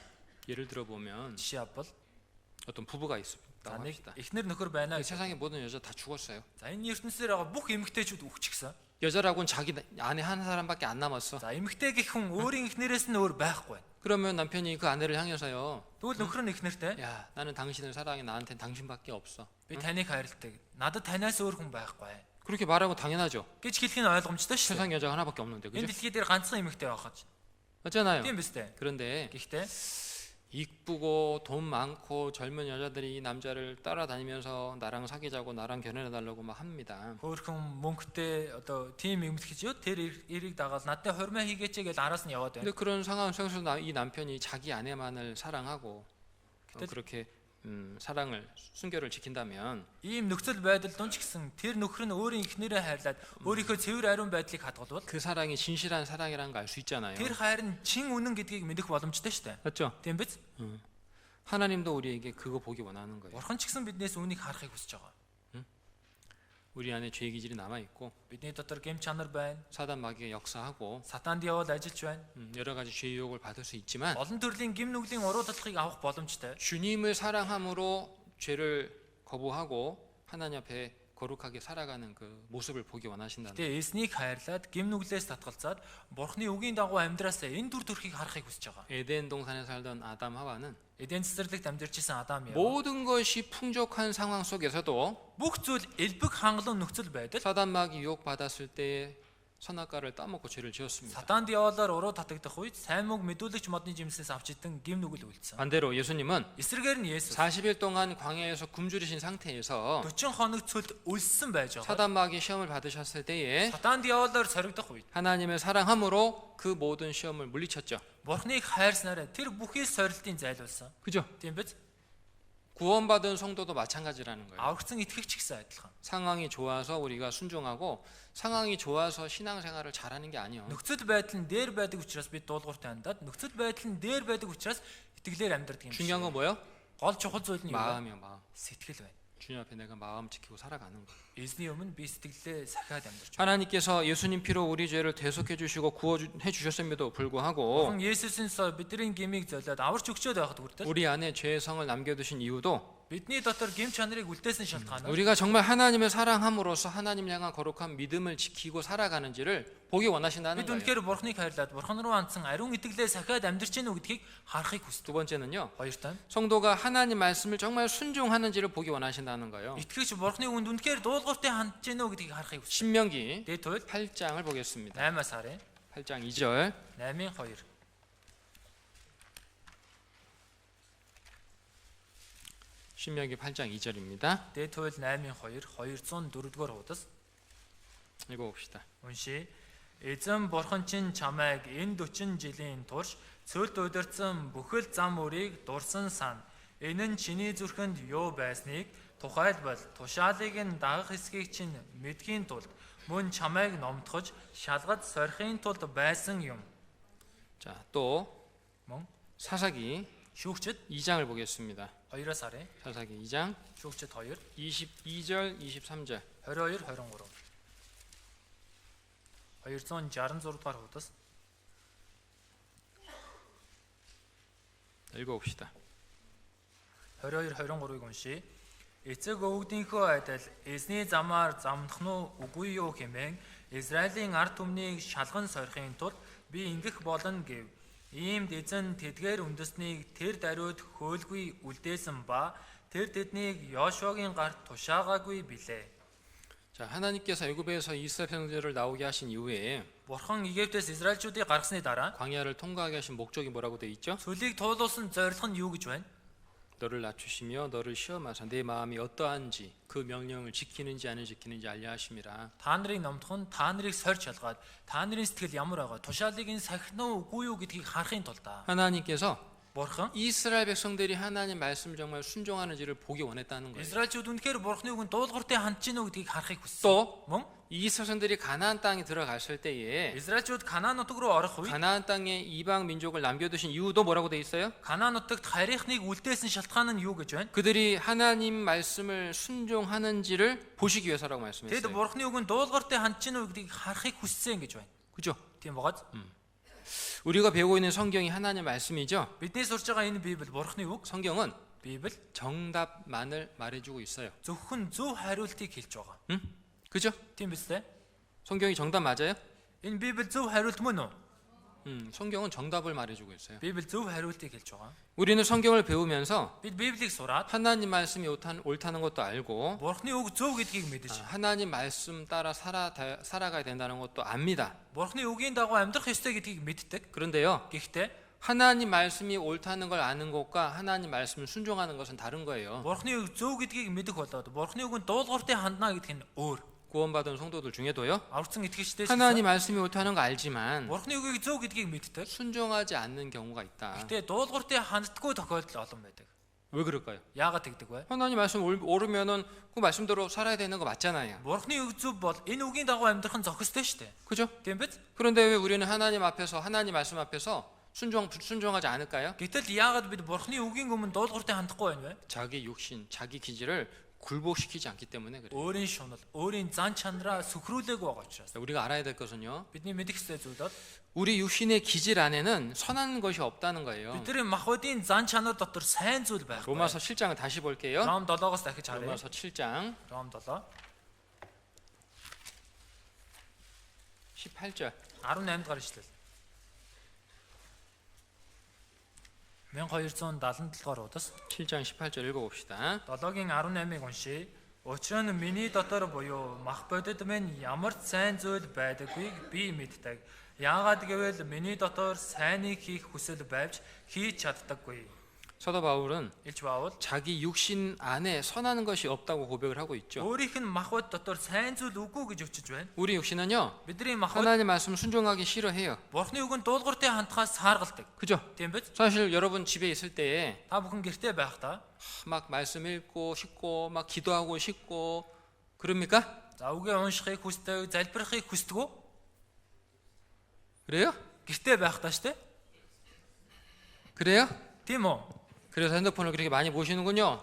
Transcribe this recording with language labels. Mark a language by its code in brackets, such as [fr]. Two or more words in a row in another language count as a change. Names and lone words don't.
[ko] 예를 들어 보면 [mn] Жишээ авбал [ko] 어떤 부부가 있다고 [mn] За нэг [ko] 합시다. [mn] эхнэр нөхөр байна. [ko] 세상의 모든 여자 다 죽었어요. [mn] За энэ ертөнцийн байгаа бүх эмэгтэйчүүд өгчихсэн. [ko] 여자라고는 자기 아내 한 사람밖에 안 남았어. [mn] За эмэгтэй гэх хүн өөрийн эхнэрээс нь өөр байхгүй. [ko] 그러면 남편이 그 아내를 향해서요. [mn] Тэгвэл нөхөр нь эхнэртэй [ko] 야, 나는 당신을 사랑해. 나한테는 당신밖에 없어. [mn] би таныг хайрладаг. Надад танаас өөр хүн байхгүй. [ko] 그렇게 말하고 당연하죠. [mn] гэж хэлэх нь ойлгомжтой шүү дээ. [ko] 세상 여자가 하나밖에 없는데, [mn] Энэ [ko] 그죠? [mn] дэлхий дээр ганцхан эмэгтэй байгаа ч. [ko] 맞잖아요. [mn] Тийм биз дээ. [ko] 그런데 [mn] Гэхдээ [ko] 이쁘고 돈 많고 젊은 여자들이 이 남자를 따라다니면서 나랑 사귀자고 나랑 결혼해달라고 막 합니다. [mn] хөөрхөн мөнгөтэй одоо тийм эмэгтэйчүүд тэр эрийг дагаад надтай хурмаа хийгээч гэж араас нь яваад [ko] 근데 [mn] байна. [ko] 그런 상황 속에서 이 남편이 자기 아내만을 사랑하고 그렇게 사랑을 순결을 지킨다면 [mn] Ийм нөхцөл байдал дунд ч гэсэн тэр нөхөр нь өөрийн эхнэрээ хайрлаад өөрийнхөө цэвэр ариун байдлыг хадгалбал [ko] 그 사랑이 진실한 사랑이라는 걸 알 수 있잖아요. [mn] тэр хайр нь чин үнэн гэдгийг мэдэх боломжтой шүү дээ. [ko] 맞죠? [mn] Тийм биз? [ko] 하나님도 우리에게 그거 보기 원하는 거예요. [mn] Бурхан ч гэсэн биднээс үнийг харахыг хүсэж байгаа. [ko] 우리 안에 죄의 기질이 남아 있고 [mn] Бидний дотор гэм чанар байна. [ko] 사단 마귀가 역사하고 [mn] Сатанд явал ажиллаж байна. [ko] 여러 가지 죄 유혹을 받을 수 있지만 [mn] Олон төрлийн гэм нүглийн уруу дадлахыг авах боломжтой. [ko] 주님을 사랑함으로 죄를 거부하고 하나님 앞에 거룩하게 살아가는 그 모습을 보기 원하신다는 거예요. [mn] Тэгээ эснийг хайрлаад гэм нүглээс татгалзаад Бурханы үгийн дагуу амьдраасаа энэ дүр төрхийг харахыг хүсэж байгаа. [ko] 에덴 동산에 살던 아담 하와는 [mn] Эден цэцэрлэгт амьдарчсэн Адам яа. [ko] 모든 것이 풍족한 상황 속에서도 [mn] Бүх зүйл элбэг хангалуун нөхцөл байдал [ko] 사단 마귀 유혹 받았을 때에 선악과를 따먹고 죄를 지었습니다. [mn] Сатанд яваалаар уруу татагдах үед сайн мөг мэдүүлэгч модны жимсээс авч идэн гэм нүгэл үлдсэн. [ko] 반대로 예수님은 [mn] Эсрэгээр нь Есүс [ko] 40일 동안 광야에서 굶주리신 상태에서 [mn] 40 хоног цөлд өлссөн байж байгаа. [ko] 사단 마귀 시험을 받으셨을 때에 [mn] Сатанд яваалаар соригдох үед [ko] 하나님을 사랑함으로 그 모든 시험을 물리쳤죠. [mn] Бурхныг хайрснараа тэр бүхий сорилтын зайлуулсан. [ko] 그죠? [mn] Тийм биз? [ko] 구원받은 성도도 마찬가지라는 거예요. [mn] Аврагдсан итгэгч гэсэн адилхан. [ko] 상황이 좋아서 우리가 순종하고 상황이 좋아서 신앙생활을 잘하는 게 아니에요. [mn] Нөхцөл байдал нь дээр байдаг учраас бид дуулууртай хандаад нөхцөл байдал нь дээр байдаг учраас итгэлээр амьдардаг юм шиг. [ko] 중요한 건 뭐예요? [mn] Гол чухал зүйл нь юу вэ? [ko] 마음이요, 마음. [mn] Сэтгэл байна. [ko] 주님 앞에 내가 마음 지키고 살아가는 거. [mn] Эзний өмнө би сэтгэлээ сахиад амьдарч байна. [ko] 하나님께서 예수님 피로 우리 죄를 대속해 주시고 구원해 주셨음에도 불구하고 [mn] Бурхан Есүсийн цоо бидний гмийг золиод аварч өгчөөд байхад хүртэл [ko] 우리 안에 죄의 성을 남겨두신 이유도 [mn] бидний дотор гэм чанарыг үлдээсэн шалтгаанаар [ko] 우리가 정말 하나님을 사랑함으로써 하나님 향한 거룩한 믿음을 지키고 살아가는지를 보기 원하신다는 [mn] бид [ko] 거예요. [mn] үнэхээр Бурханыг хайрлаад Бурхан руу хандсан ариун итгэлээ сахиад амьдарч гэнэ үү гэдгийг харахыг хүсдэг. [ko] 두 번째는요. [mn] Хоёр тань [ko] 성도가 하나님 말씀을 정말 순종하는지를 보기 원하신다는 거예요. [mn] итгэгч Бурханы үгэнд үнэхээр дуулууртай хандж гэнэ үү гэдгийг харахыг хүсдэг. [ko] 신명기 [mn] Дээд туйл [ko] 8장을 보겠습니다. [mn] 8-аас харъя. [ko] 8장 2절. [mn] 8-ын 2. [ko] 신명기 8장 2절입니다. [mn] Дээд туйл 8-ын 2 204-р хуудас [ko] 읽어봅시다. [mn] уншия. Эзэн Бурхан чинь чамайг энэ 40 жилийн турш цөлд удирдсан бүхэл зам өрийг дурсан сан. Энэ нь чиний зүрхэнд юу байсныг тухайлбал тушаалыг нь дагах хэсгийг чинь мэдхийн тулд мөн чамайг номтгож шалгаж сорихын тулд байсан юм. [ko] 자, 또 [mn] Мөн [ko] 사사기 [mn] шүүгчд [ko] 2장을 보겠습니다. [mn] 2-аас харъя. [ko] 사사기 2장 [mn] шүүгчд 2 [ko] 22절 23절. [mn] 22 23. 266 дугаар хуудас [ko] 읽어봅시다. [mn] 22 23-ыг уншия. Эцэг өвгдийнхөө адил эзний замаар замдах нь үгүй юу хэмээн Израилийн ард түмнийг шалган сорихын тулд би ингэх болно гэв. Иймд эзэн тэдгээр үндэснийг тэр даруйд хөөлгүй үлдээсэн ба тэр тэднийг Йошуагийн гарт тушаагаагүй билээ. [ko] 자, 하나님께서 애굽에서 이스라엘 백성들을 나오게 하신 이후에 [mn] Бурхан Египтээс Израильчүүдийг гаргасны дараа [ko] 광야를 통과하게 하신 목적이 뭐라고 돼 있죠? [mn] цөлийг туулуулсан зорилго нь юу гэж байна? [ko] 너를 낮추시며 너를 시험하사 내 마음이 어떠한지 그 명령을 지키는지 안 지키는지 알려 하심이라. [mn] Та нарыг номдох нь та нарыг сорьж шалгаад та нарын сэтгэл ямар байгаа тушаалыг нь сахих нь үгүй юу гэдгийг харахын тулд [ko] 하나님께서 [mn] Бурхан [ko] 이스라엘 백성들이 하나님 말씀을 정말 순종하는지를 보기 원했다는 거예요. [mn] Израильчууд үнэхээр Бурханы үгэнд дуулууртай хандж гинэ үү гэдгийг харахыг хүссэн. [ko] 또 [mn] Мөн [ko] 이스라엘 백성들이 가나안 땅에 들어갔을 때에 [mn] Израильчууд Канаан нутаг руу орох үед [ko] 가나안 땅에 이방 민족을 남겨두신 이유도 뭐라고 돼 있어요? [mn] Канаан нутагт харийнхныг үлдээсэн шалтгаан нь юу гэж байна? [ko] 그들이 하나님 말씀을 순종하는지를 보시기 위해서라고 [mn] Тэд [ko] 말씀했어요. [mn] Бурханы үгэнд дуулууртай хандж гинэ үү гэдгийг харахыг хүссэн гэж байна. [ko] 그죠? [mn] Тийм багаад [ko] 우리가 배우고 있는 성경이 하나님 말씀이죠. [mn] бидний сурж байгаа энэ Библи Бурханы үг. [ko] 성경은 [mn] Библи [ko] 정답만을 말해주고 있어요. [mn] зөвхөн зөв хариултыг хэлж байгаа. [ko] 응? 그죠? [mn] Тийм биз дээ? [ko] 성경이 정답 맞아요? [mn] Энэ Библи зөв хариулт мөн үү? [ko] 성경은 정답을 말해주고 있어요. [mn] Библи зөв хариултыг хэлж байгаа. [ko] 우리는 성경을 배우면서 [mn] Бид Библийг сураад [ko] 하나님 말씀이 옳다는 것도 알고 [mn] Бурхны үг зөв гэдгийг мэдэж, [ko] 하나님 말씀 따라 살아가야 된다는 것도 압니다. [mn] Бурхны үгийн дагуу амьдрах ёстой гэдгийг мэддэг. [ko] 그런데요, [mn] Гэхдээ [ko] 하나님 말씀이 옳다는 걸 아는 것과 하나님 말씀을 순종하는 것은 다른 거예요. [mn] Бурхны үг зөв гэдгийг мэдэх болоод Бурхны үгэнд дуулууртай хандна гэдг нь өөр. [ko] 구원받은 성도들 중에도요, [mn] Аврагсан итгэгчдээс [ko] 하나님 말씀이 옳다는 거 알지만 [mn] Бурхны үгийг зөв гэдгийг мэддэг. [ko] 순종하지 않는 경우가 있다. [mn] Гэтэ дуулууртай ханддаггүй тохиолдол олон байдаг. [ko] 왜 그럴까요? [mn] Яагаад тэгдэг вэ? [ko] 하나님 말씀 옳으면은 그 말씀대로 살아야 되는 거 맞잖아요. [mn] Бурхны үг зөв бол энэ үгийн дагуу амьдрах нь зохистой шүү дээ. [ko] 그죠? [mn] Тийм биз? [ko] 그런데 왜 우리는 하나님 말씀 앞에서 순종하지 않을까요? [mn] Гэтэл яагаад бид Бурхны үгийн өмнө дуулууртай хандахгүй байна вэ? [ko] 자기 육신, 자기 기질을 굴복시키지 않기 때문에 그래요. [mn] Өөрийн шунал, өөрийн зан чанараа сүхрүүлээгүй байгаа учраас. [ko] 우리가 알아야 될 것은요, [mn] Бидний мэдэх ёстой зүйл бол [ko] 우리 육신의 기질 안에는 선한 것이 없다는 거예요. [mn] бидний махбодын зан чанар дотор сайн зүйл байхгүй. [ko] 로마서 7장을 다시 볼게요. [mn] Ром 7-оос дахиж харъя. [ko] 로마서 7장 [mn] Ром 7 [ko] 18절. [mn] 18 дугаар ишлэл. 1277 дугаар удас [ko] 7장 18절 읽어봅시다. [mn] 7-гийн 18-ыг уншия. Учир нь миний дотор буюу мах бодит минь ямар ч сайн зүйл байдаггүйг би мэддэг. Яагаад гэвэл миний дотор сайныг хийх хүсэл байвч хийж чаддаггүй. [ko] 사도 바울은 [mn] Илж Паул [ko] 자기 육신 안에 선한 것이 없다고 고백을 하고 있죠. [mn] өөрийнх нь мах бод дотор сайн зүйл үгүй гэж өчөж байна. [ko] 우리 육신은요, [mn] Бидний мах бод [ko] 하나님 말씀 순종하기 싫어해요. [mn] Бурхны үгэнд дуулууртай хандхаас сааргалдаг. [ko] 그죠? [mn] Тийм биз? [ko] 사실 여러분 집에 있을 때에 [mn] Та бүхэн гэртээ байхдаа [ko] 막 말씀 읽고 싶고 막 기도하고 싶고 그럽니까? [mn] за үгээ уншихыг хүсдэг, залбирахыг хүсдэг үү? [ko] 그래요? [mn] Гэртээ байхдаа штэ. [ko] 그래요? [mn] Тийм үү? [ko] 그래서 핸드폰을 그렇게 많이 보시는군요.